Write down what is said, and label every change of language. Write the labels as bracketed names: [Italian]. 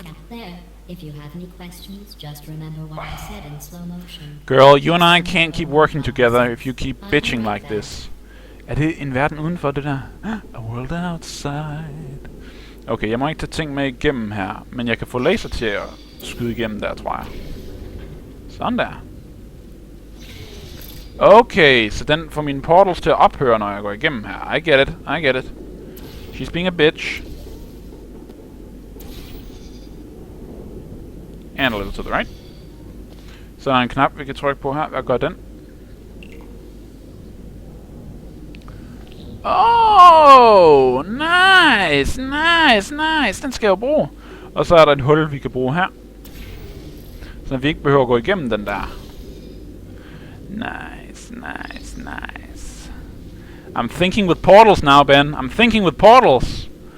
[English] There. If you have any questions, just remember what I said in slow motion. Girl, you and I can't keep working together if you keep bitching like this. [Danish] Er det en verden udenfor det der? [English] A world outside. [Danish] Okay, jeg må ikke tage ting med igennem her, men jeg kan få laser til at skyde igennem der, tror jeg. Så Sådan der. Okay, så den får mine portals til at ophøre, når jeg går igennem her. [English] I get it, I get it. She's being a bitch. And a little to the right. [Danish] Så er der en knap, vi kan trykke på her. Hvad gør den? [English] Oh, nice, nice, nice. [Danish] Den skal jeg jo bruge. Og så er der et hul, vi kan bruge her. Så vi ikke behøver at gå igennem den der. [English] Nice, nice, nice. I'm thinking with portals now, Ben. I'm thinking with portals.